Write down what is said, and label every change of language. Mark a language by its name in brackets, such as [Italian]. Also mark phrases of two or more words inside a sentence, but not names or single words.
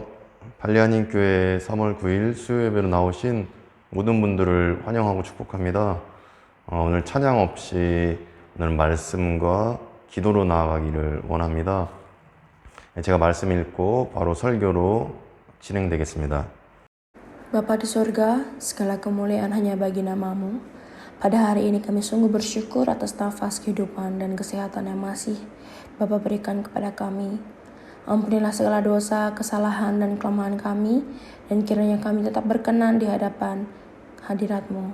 [Korean] 발리아닌 교회 3월 9일 수요 예배로 나오신 모든 분들을 환영하고 축복합니다. 오늘 찬양 없이 오늘 말씀과 기도로 나아가기를 원합니다. 제가 말씀 읽고 바로 설교로 진행되겠습니다. [Indonesian] Bapa di surga, segala kemuliaan hanya bagi nama-Mu. Pada hari ini kami sungguh bersyukur atas nafas kehidupan dan kesehatan yang masih Bapa berikan kepada kami. Ampunilah segala dosa, kesalahan, dan kelemahan kami, dan kiranya kami tetap berkenan di hadapan hadirat-Mu.